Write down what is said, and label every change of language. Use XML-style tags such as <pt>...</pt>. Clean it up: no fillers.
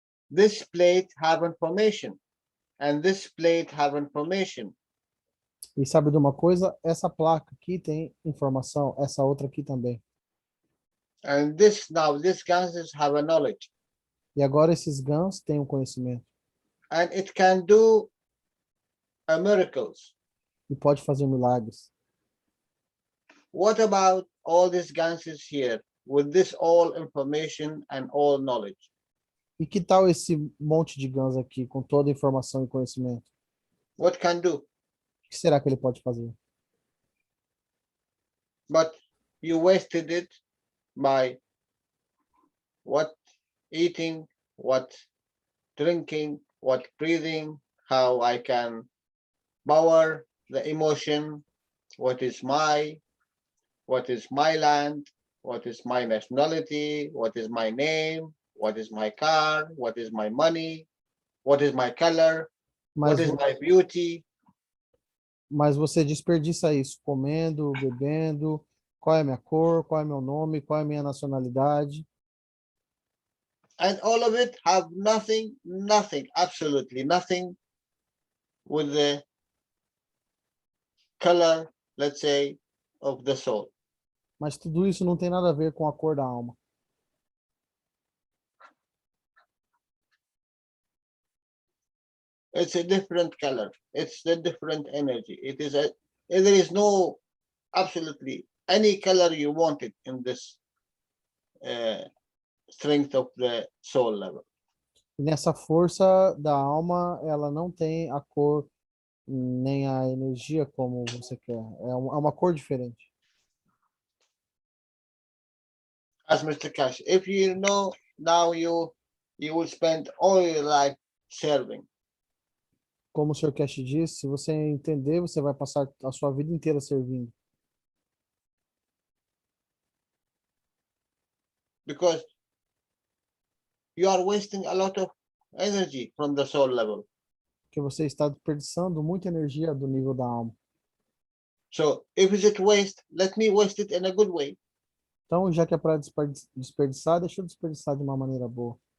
<en>This plate have information, and this plate have information.</en> <pt>E sabe de uma coisa? Essa placa aqui tem informação, essa outra aqui também.</pt> <en>And this now, these gases have a knowledge,</en> <pt>E agora esses GANs têm um conhecimento.</pt> <en>and it can do miracles.</en> <pt>E pode fazer milagres.</pt> <en>What about all these gases here with this all information and all knowledge?</en> <pt>E que tal esse monte de GANs aqui, com toda a informação e conhecimento?</pt> <en>What can do?</en> <pt>O que será que ele pode fazer?</pt> <en>But you wasted it by what eating, what drinking, what breathing, how I can power the emotion, what is my what is my land, what is my nationality, what is my name, what is my car, what is my money, what is my color, what</en> <pt>Mas,</pt> <en>is my beauty.</en> <pt>mas você desperdiça isso comendo, bebendo, qual é a minha cor, qual é meu nome, qual é a minha nacionalidade.</pt> <en>And all of it have nothing, absolutely nothing with the color, let's say, of the soul.</en> <pt>Mas tudo isso não tem nada a ver com a cor da alma.</pt> <en>It's a different color. It's a different energy. There is no absolutely any color you want it in this strength of the soul level.</en> <pt>E nessa força da alma, ela não tem a cor nem a energia como você quer. É uma cor diferente.</pt> <en>As Mr. Cash, if you know now you will spend all your life serving.</en> <pt>Como o Sr. Cash disse, se você entender, você vai passar a sua vida inteira servindo.</pt> <en>Because you are wasting a lot of energy from the soul level.</en> <pt>Porque você está desperdiçando muita energia do nível da alma.</pt> <en>So if it's waste, let me waste it in a good way.</en> <pt>Então, já que é para desperdiçar, deixa eu desperdiçar de uma maneira boa.</pt>